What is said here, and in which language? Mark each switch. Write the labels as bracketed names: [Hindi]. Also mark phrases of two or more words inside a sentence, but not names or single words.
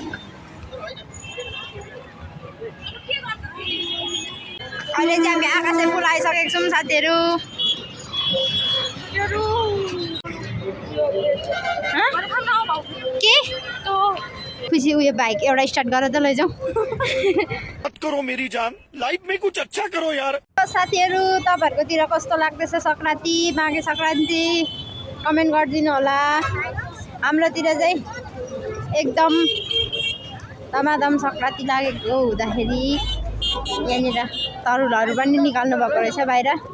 [Nepali] अहिले चाहिँ हामी आकाशे पुल आइसकेको छौँ साथीहरू। के खुसी उयो बाइक एउटा स्टार्ट गरेर त लैजाउँ। [Hindi] मत करो मेरी जान, लाइफ में कुछ अच्छा करो यार। [Nepali] साथीहरू तपाईँहरूकोतिर कस्तो लाग्दैछ सङ्क्रान्ति, माघे सङ्क्रान्ति कमेन्ट गरिदिनु होला। हाम्रोतिर चाहिँ एकदम धमाधम सङ्क्रान्ति लागेको हुँदाखेरि यहाँनिर तरुलहरू पनि निकाल्नु भएको रहेछ बाहिर।